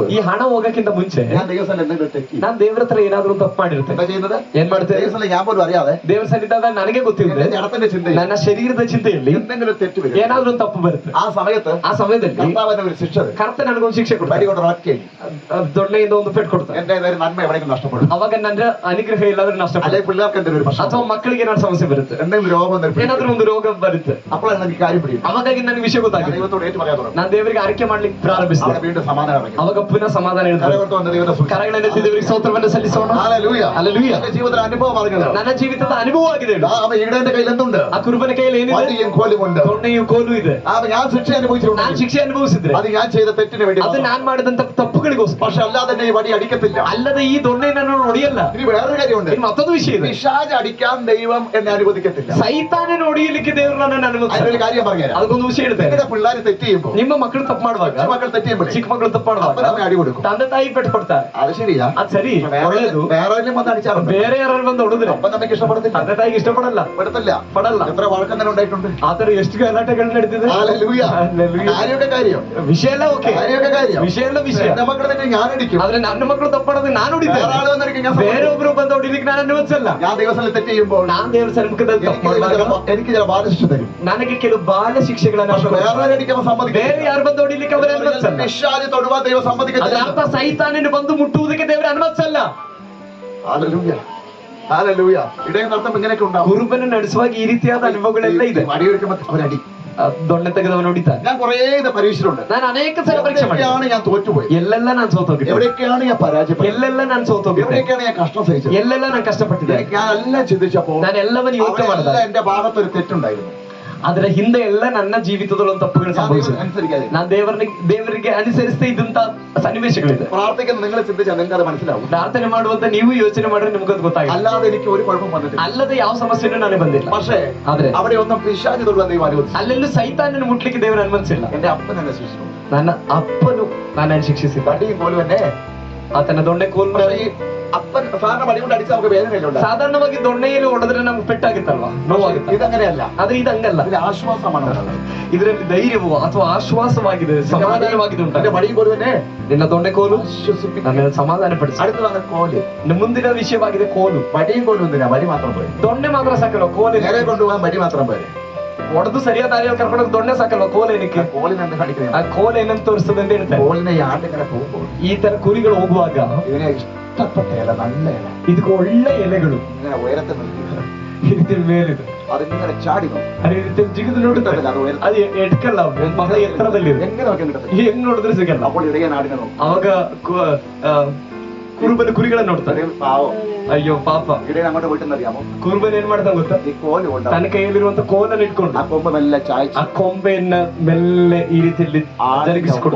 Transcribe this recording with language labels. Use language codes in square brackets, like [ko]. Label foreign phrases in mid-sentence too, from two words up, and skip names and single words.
[kn] ಈ ಹಣ ಹೋಗಕ್ಕಿಂತ ಮುಂಚೆ [ml] ഞാൻ ദൈവസ്ഥലം എന്തെങ്കിലും തെറ്റി [kn] ನಾನ್ ದೇವ್ರ ಹತ್ರ ಏನಾದ್ರು ಒಂದು ತಪ್ಪು ಮಾಡಿರುತ್ತೆ. [ml] എന്താ ചെയ്യുന്നത്? [kn] ಏನ್ ಮಾಡ್ತೇವೆ? [ml] ദൈവസ്ഥലം ഞാൻ പോലും അറിയാതെ [kn] ದೇವ್ರ ಸನ್ನಿಧಾನ ನನಗೆ ಗೊತ್ತಿಲ್ಲದೆ [ml] എന്റെ ജഡത്തിന്റെ ചിന്തയിൽ [kn] ನನ್ನ ಶರೀರದ ಚಿಂತೆಯಲ್ಲಿ [ml] എന്തെങ്കിലും തെറ്റ് വരും. [kn] ಏನಾದ್ರೂ ಒಂದು ತಪ್ಪು ಬರುತ್ತೆ. [ml] ആ സമയത്ത് [kn] ಆ ಸಮಯದಲ್ಲಿ [ml] കർത്താവിന്റെ ഒരു ശിക്ഷ തരും. [kn] ಕರ್ತ ನನಗೊಂದು ಶಿಕ್ಷೆ [ml] വടി [kn] ಕೊಡ್ತಾರೆ. [ml] കൊണ്ട് ഒറ്റയ്ക്ക് [kn] ದೊಣ್ಣೆಯಿಂದ ಒಂದು ಪೆಟ್ಟು ಕೊಡ್ತಾರೆ. [ml] എന്റെ ഏതായാലും നന്മ എവിടെയെങ്കിലും നഷ്ടപ്പെടും. [kn] ಅವಾಗ ನನ್ನ ಅನುಗ್ರಹ ಇಲ್ಲಾದ್ರೆ ನಷ್ಟಪಡುತ್ತೆ. [ml] അല്ലെങ്കിൽ പിള്ളേർക്ക് എന്തെങ്കിലും ഒരു പ്രശ്നം, [kn] ಅಥವಾ ಮಕ್ಕಳಿಗೆ ಏನಾದ್ರು ಸಮಸ್ಯೆ ಬರುತ್ತೆ, [ml] എന്തെങ്കിലും രോഗം [kn] ಏನಾದ್ರೂ ಒಂದು ರೋಗ ಬರುತ್ತೆ. [ml] അപ്പോഴാണ് എനിക്ക് കാര്യം പിടിക്കും. [kn] ಅವಾಗಾಗಿ ನನಗೆ ವಿಷಯ [ml] ഞാൻ [kn] ಗೊತ್ತಾಗಿದೆ. [ml] ദൈവത്തോട് ഏറ്റു പറയാൻ തുടങ്ങും. [kn] ನಾನು ದೇವರಿಗೆ ಆರೈಕೆ ಮಾಡ್ಲಿಕ್ಕೆ ಪ್ರಾರಂಭಿಸಿದೆ. [ml] അവിടെ വീണ്ടും സമാധാനം ഇറങ്ങി. [kn] ಅವಾಗ ಪುನಃ ಸಮಾಧಾನ ಹೇಳ್ತಾರೆ. [ml] കരകോർത്ത് വന്ന ദൈവത്തെ സ്തുതിച്ചു. [kn] ಕರಗಳೆತ್ತಿ ದೇವರಿಗೆ ಸ್ತೋತ್ರವನ್ನು ಸಲ್ಲಿಸೋಣ. [ml] ഹല്ലേലൂയ. ഹല്ലേലൂയ. എന്റെ ജീവിതത്തിലെ അനുഭവം പറഞ്ഞത് [kn] ನನ್ನ ಜೀವಿತದ ಅನುಭವ ಆಗಿದೆ ಹೇಳು. [ml] അവൻ ഈടേന്റെ കയ്യിൽ എന്തുണ്ട്? [kn] ಆ ಕುರುಬನ ಕೈಯಲ್ಲಿ ಏನಿದೆ? [ml] വടിയും കോലുമുണ്ട്. [kn] ದೊಣ್ಣೆಯು ಕೋಲು ಇದೆ. [ml] ഞാൻ ശിക്ഷ [kn] ನಾನು [ml] അനുഭവിച്ചിട്ടുണ്ട്. [kn] ಶಿಕ್ಷೆ ಅನುಭವಿಸಿದ್ರೆ [ml] അത് ഞാൻ ചെയ്ത തെറ്റിന് വേണ്ടി [kn] ಅದು [ml] മാത്രം. [kn] ನಾನ್ ಮಾಡಿದಂತ ತಪ್ಪುಗಳಿಗೋಸ್ಕರ. [ml] പക്ഷെ അല്ലാതെ എന്നെ ഈ വടി അടിക്കത്തില്ല. [kn] ಅಲ್ಲದೆ ಈ ದೊಣ್ಣೆ ನಾನು ಹೊಡೆಯಲ್ಲ. [ml] ഇനി വേറൊരു കാര്യമുണ്ട്. [kn] ಇನ್ನು ಮತ್ತೊಂದು ವಿಷಯ ಇದೆ. [ml] പിശാച് അടിക്കാൻ ദൈവം എന്നെ അനുവദിക്കത്തില്ല. [kn] ಸೈತಾನನ ಹೊಡೆಯಲಿಕ್ಕೆ ದೇವರು ನನ್ನನ್ನು ಅನುಮತಿಸಿಲ್ಲ. [ml] അതിനൊരു കാര്യം പറഞ്ഞുതരാം. [kn] ಅದಕ್ಕೊಂದು ವಿಷಯ ಹೇಳ್ತೇನೆ. [ml] നിങ്ങളുടെ പിള്ളേര് തെറ്റ് ചെയ്യുമ്പോൾ, [kn] ನಿಮ್ಮ ಮಕ್ಕಳು ತಪ್ಪು ಮಾಡುವಾಗ, [ml] മക്കൾ തെറ്റ് ചെയ്യുമ്പോൾ [kn] ಚಿಕ್ಕ ಮಕ್ಕಳು ತಪ್ಪು ಮಾಡುವಾಗ [ml] അപ്പനമ്മ അടി കൊടുക്കും. [kn] ತಂದೆ ತಾಯಿ ಪೆಟ್ಟು ಕೊಡ್ತಾರೆ. [ml] അത് ശരിയാ. [kn] ಅದು ಸರಿ, ಒಳ್ಳೇದು. [ml] വേറെ ആരെങ്കിലും വന്ന് അടിച്ചാറുണ്ട്. [kn] ಬೇರೆ ಯಾರು ಬಂದು ಹೊಡೆದ್ರೆ [ml] അപ്പൊ നമുക്ക് ഇഷ്ടപ്പെടത്തില്ല. [kn] ತಂದೆ ತಾಯಿಗೆ ಇಷ್ಟಪಡಲ್ಲ, [ml] പെടത്തില്ല. [kn] ಪಡಲ್ಲ. [ml] എത്ര വഴക്കങ്ങനെ ഉണ്ടായിട്ടുണ്ട്. [kn] ಆತರ ಎಷ್ಟು ಗಲಾಟೆಗಳು ನಡೆದಿದೆ. [ml] ഹല്ലേലൂയ. ഹല്ലേലൂയ. കാര്യമൊക്കെ കാര്യം, [kn] ವಿಷಯ ಎಲ್ಲ ಓಕೆ, [ml] കാര്യമൊക്കെ കാര്യം. [kn] ವಿಷಯ ಎಲ್ಲ ವಿಷಯ. [ml] എന്റെ മക്കളെ തന്നെ ഞാൻ അടിക്കും. [kn] ಆದ್ರೆ ನನ್ನ ಮಕ್ಕಳು ತಪ್ಪಡೋದು ನಾನು [ml] വേറെ [kn] ಹೊಡಿತೇನೆ. [ml] ആള് വന്നിരിക്കും, ഞാൻ [kn] ಬೇರೆ ಒಬ್ರು ಬಂದು ಹೊಡಿಲಿಕ್ಕೆ ನಾನು ಅನುಮತಿಸಲ್ಲ. [ml] ഞാൻ ദിവസം തെറ്റ് ചെയ്യുമ്പോൾ [kn] ನಾನ್ ದೇವರ ಸನ್ಮುಖದಲ್ಲಿ ತಪ್ಪು ಮಾಡುವಾಗ [ml] എനിക്ക് ചില ബാലശിക്ഷ തരും. [kn] ನನಗೆ ಕೆಲವು ಬಾಲ ಶಿಕ್ಷೆಗಳನ್ನ [ml] പക്ഷെ വേറെ ആരും അടിക്കാൻ [kn] ಬೇರೆ [ml] സമ്മതിക്കില്ല. [kn] ಯಾರು ಬಂದು ಹೊಡಿಲಿಕ್ಕೆ ಅವರ ಅನುಮತಿಸಲ್ಲ. [ml] പിശാച് തൊടുവാൻ ദൈവം [kn] ಅದರ [ml] സമ്മതിക്കത്തില്ല. [kn] ಅರ್ಥ ಸೈತಾನನ್ನು ಬಂದು ಮುಟ್ಟುವುದಕ್ಕೆ ದೇವರ ಅನುಮತಿಸಲ್ಲ. [ml] ഹല്ലേലൂയ. ഹല്ലേലൂയ. ഇടയിൽ നടത്തുമ്പോൾ ഇങ്ങനെയൊക്കെ ഉണ്ടാവും. [kn] ಕುರುಬನ ನಡೆಸುವಾಗ ഈ ರೀತಿಯಾದ ಅನುಭವಗಳೆಲ್ಲ ಇದೆ. [ml] അടിയെടുക്കുമ്പോൾ അവരടി. [kn] ದೊಣ್ಣೆ ತೆಗೆದವನು ಹೊಡಿತಾನೆ. [ml] ഞാൻ കുറേ ഇത് പരീക്ഷയിലുണ്ട്. [kn] ನಾನು ಅನೇಕ ಸಲ ಪರೀಕ್ಷೆ ಮಾಡಿ [ml] എവിടെയൊക്കെയാണ് ഞാൻ തോറ്റുപോയി, [kn] ಎಲ್ಲೆಲ್ಲ ನಾನು ಸೋತೋಗಿದ್ದೆ, [ml] എവിടെയൊക്കെയാണ് ഞാൻ പരാജയപ്പെട്ടത്, [kn] ಎಲ್ಲೆಲ್ಲ ನಾನು ಸೋತೋಗಿದ್ದೆ, [ml] എവിടെയൊക്കെയാണ് ഞാൻ കഷ്ടം സഹിച്ചത്, [kn] ಎಲ್ಲೆಲ್ಲ ನಾನು ಕಷ್ಟಪಟ್ಟಿದ್ದೆ. [ml] ഞാൻ എല്ലാം ചിന്തിച്ചപ്പോൾ [kn] ನಾನು ಎಲ್ಲವನ್ನು ಯೋಚನೆ ಮಾಡಿದೆ. [ml] അവിടെയെല്ലാം എന്റെ ഭാഗത്ത് ഒരു തെറ്റുണ്ടായിരുന്നു. [kn] ಅದರ ಹಿಂದೆ ಎಲ್ಲ ನನ್ನ ಜೀವಿತದಲ್ಲಿ ಒಂದು ತಪ್ಪುಗಳು [ml] ഞാൻ [kn] ಸಂಭವಿಸಿದೆ. [ml] ദൈവത്തെ അനുസരിക്കാതെ [kn] ನಾನು ದೇವರಿಗೆ ಅನುಸರಿಸ್ತಾ ಇದ್ದಂತ ಸನ್ನಿವೇಶಗಳಿದೆ. [ml] പ്രാർത്ഥിക്കുന്ന നിങ്ങൾ ചിന്തിച്ചാൽ നിങ്ങൾക്ക് അത് മനസ്സിലാവും. [kn] ಪ್ರಾರ್ಥನೆ ಮಾಡುವಂತ ನೀವು ಯೋಚನೆ ಮಾಡಿದ್ರೆ ನಿಮ್ಗೆ ಅದು ಗೊತ್ತಾಗಿಲ್ಲ. [ml] അല്ലാതെ എനിക്ക് ഒരു കുഴപ്പം വന്നിട്ടില്ല. [kn] ಅಲ್ಲದೆ ಯಾವ ಸಮಸ್ಯೆನೂ ನನಗೆ ಬಂದಿಲ್ಲ. [ml] പക്ഷേ [kn] ಆದ್ರೆ [ml] അവിടെ ഒന്നും പിശാച് തൊടുവാൻ ദൈവം അനുവദിച്ചു. [kn] ಅಲ್ಲೆಲ್ಲೂ ಸೈತಾನನ್ನು ಮುಟ್ಲಿಕ್ಕೆ ದೇವರು ಅನುಮತಿಸಿಲ್ಲ. [ml] എന്റെ അപ്പൻ എന്നെ ശിക്ഷിച്ചു. [kn] ನನ್ನ ಅಪ್ಪನು ನನ್ನನ್ನು ಶಿಕ್ಷಿಸಿದ. [ml] വടിയും കോലും എന്നെ. [kn] ಆತನ ದೊಣ್ಣೆ ಕೋಲ್ [ml] പക്ഷേ ഈ അപ്പൻ സാധാരണ വടി കൊണ്ട് അടിച്ചാൽ നമുക്ക് വേദനയില്ല. [kn] ಸಾಧಾರಣವಾಗಿ ದೊಣ್ಣೆಯಲ್ಲಿ ಹೊಡೆದ್ರೆ ನಮ್ಗೆ ಪೆಟ್ಟಾಗುತ್ತಲ್ವಾ, ನೋವಾಗುತ್ತೆ. [ml] ഇതങ്ങനെയല്ല. [kn] ಆದ್ರೆ ಇದಂಗಲ್ಲ. [ml] ഇതിൽ ആശ്വാസമാണ് ഉള്ളത്. [kn] ಇದರಲ್ಲಿ ಧೈರ್ಯವೋ ಅಥವಾ ಆಶ್ವಾಸವಾಗಿದೆ, ಸಮಾಧಾನವಾಗಿದೆ ಉಂಟು. [ml] എന്റെ വടിയും കോലും എന്നെ [kn] ನಿನ್ನ ದೊಣ್ಣೆ ಕೋಲು [ml] ആശ്വസിപ്പിക്കും. [kn] ನನ್ನನ್ನು ಸಮಾಧಾನಪಡಿಸಿ. [ml] അടുത്തതാണ് കോല്. [kn] ಇನ್ನು ಮುಂದಿನ ವಿಷಯವಾಗಿದೆ ಕೋಲು. [ml] വടിയും കോലും എന്തിനാ? വടി മാത്രം പോയി. [kn] ದೊಣ್ಣೆ ಮಾತ್ರ ಸಾಕಲ್ವ, ಕೋಲು [ml] നേരെ കൊണ്ടുപോകാൻ വടി മാത്രം പോയി. [kn] ಹೊಡೆದು ಸರಿಯಾದ ದಾರಿಯಲ್ಲಿ ಕರ್ಕೊಂಡು ದೊಣ್ಣೆ ಸಾಕಲ್ವ, ಕೋಲ್ ಏನಕ್ಕೆ? [ml] കോലിന് എന്ത് [kn] ಆ [ml] കാണിക്കുന്നത്? [kn] ಕೋಲ್ ಏನಂತ ತೋರಿಸ್ತದೆ ಅಂತ ಹೇಳ್ತಾರೆ. [ml] കോലിനെ ഈ ആട്ടിങ്ങനെ പോകുമ്പോൾ [kn] ಈ ತರ ಕುರಿಗಳು ಹೋಗುವಾಗ [ml] ഇതിനെ ഇഷ്ടപ്പെട്ട ഇല, നല്ല ഇല [kn] ಇದಕ್ಕೆ ಒಳ್ಳೆ ಎಲೆಗಳು [ml] ഇങ്ങനെ ഉയരത്തിൽ നിർത്തി [kn] ಈ ರೀತಿ ಮೇಲಿದೆ. [ml] അതിങ്ങനെ ചാടി നോക്കും. [kn] ಅದೇ ರೀತಿ ಜಿಗಿದು ನೋಡುತ್ತದೆ. [ml] അത് ഉയരത്തിൽ [kn] ಅದು ಎಡ್ಕಲ್ಲ, ಬಹಳ ಎತ್ತರದಲ್ಲಿದೆ. [ml] എങ്ങനെ നോക്കിയാൽ കിട്ടത്തില്ല. [kn] ಹೆಂಗ್ ನೋಡಿದ್ರೆ ಸಿಗಲ್ಲ. [ml] അപ്പോൾ ഇടയ നാടിനെ നോക്കും. [kn] ಅವಾಗ ಕುರುಬನ ಕುರಿಗಳನ್ನ ನೋಡ್ತಾರೆ. [ml] ഒരു പാവം [kn] ಅಯ್ಯೋ ಪಾಪ. [ml] ഇടയ അങ്ങോട്ട് പോയിട്ട് അറിയാമോ? [kn] ಕುರುಬನ ಏನ್ ಮಾಡ್ತಾನೆ ಗೊತ್ತಾ? [ml] ഈ കോല് കൊണ്ട് [kn] ತನ್ನ ಕೈಯಲ್ಲಿರುವಂತ ಕೋಲನ್ನು ಇಟ್ಕೊಂಡು [ml] ആ കൊമ്പ് മെല്ലെ ചായച്ച് [kn] ಆ ಕೊಂಬೆಯನ್ನ ಮೆಲ್ಲೆ ಈ ರೀತಿಯಲ್ಲಿ ಜರುಗಿಸಿಕೊಡ್ತಾನೆ.